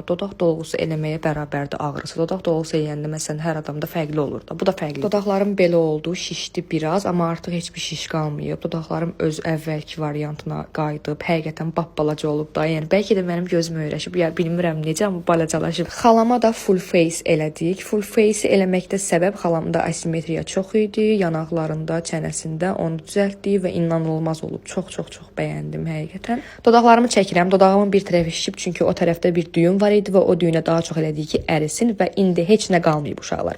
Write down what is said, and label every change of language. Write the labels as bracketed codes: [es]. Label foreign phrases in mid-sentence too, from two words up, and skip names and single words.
[az] Dodaq dolğusu eləməyə bərabərdir ağrısı. Dodaq dolğusu eləyəndə, məsələn, hər adamda fərqli olur da. Bu da fərqli. Dodaqlarım belə oldu, şişdi biraz, amma artıq heç bir şiş qalmayıb. Dodaqlarım öz əvvəlki variantına qayıdıb. Həqiqətən balaca olub da. Yəni bəlkə də mənim gözüm öyrəşib. Ya bilmirəm necə, amma balacalaşıb. Xalama da [en] full face [az] elədik. [en] Full face [az] eləməkdə səbəb xalamda asimetriya çox idi. Yanaqlarında, çənəsində onu düzəltdik və inanılmaz olub. Çox bəyəndim həqiqətən. Dodaqlarımı çəkirəm. Dodağımın bir tərəfi şişib, çünki o tərəfdə bir düyün var idi və o düyünə daha çox elədik ki, ərisin və indi heç nə qalmayıb uşaqlar.